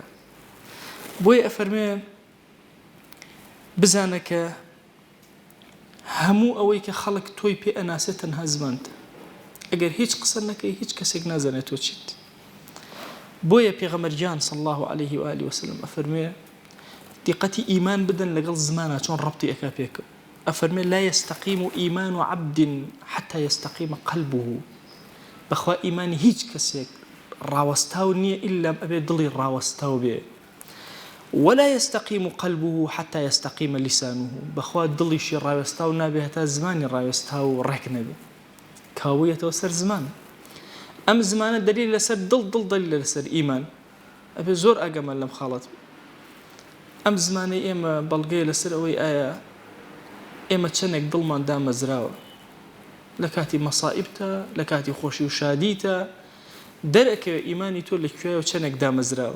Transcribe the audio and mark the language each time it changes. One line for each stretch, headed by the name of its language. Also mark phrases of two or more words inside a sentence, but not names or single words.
Central Kurdish: بۆیە ئەفەرمێ بزانە کە هەموو ئەوەی کە خەڵک تۆی پێ ئەناسێت تەنها زمانتە. ئەگەر هیچ قسە نەکەی هیچ کەسێک نازانێت تۆ چیت. بۆیە پێغەمبەرگیان
Arabic: صلی الله عليه و آله وسلم
Central Kurdish: ئەفەرمێ دقەتی ئیمان بدەن لەگەڵ زمانە چۆن ڕەبتی ئەکا پێکە.
Arabic: ئەفەرمێ لا يستقيم إيمان عبد حتى يستقيم قلبه.
Central Kurdish: بەخوا ئیمانی هیچ کەسێک ڕاوەستاو نییە ئیلا ئەبێ دڵی ڕاوەستاو بێ.
Arabic: ولا يستقيم قلبه حتى يستقيم لسانه.
Central Kurdish: بەخوا دڵیشی ڕاوێستاو نابێ هەتا زمانی ڕاوێستاو ڕێک نەبێ. کاویەتەوە سەر زمان. ئەم زمانە دلیل لەسەر دڵ دلیل لەسەر ئیمان. ئەبێ زۆر ئاگەمان لەم خاڵەت. ئەم زمانەی ئێمە بەڵگەیە لەسەر ئەوەی ئایا ئێمە چەندێک دڵمان دامەزراوە لە کاتی مەسائبتە، لە کاتی خۆشی و شادیتە، دەرەکەوێ ئیمانی تۆ لەکوێوە چەندێک دامەزراوە.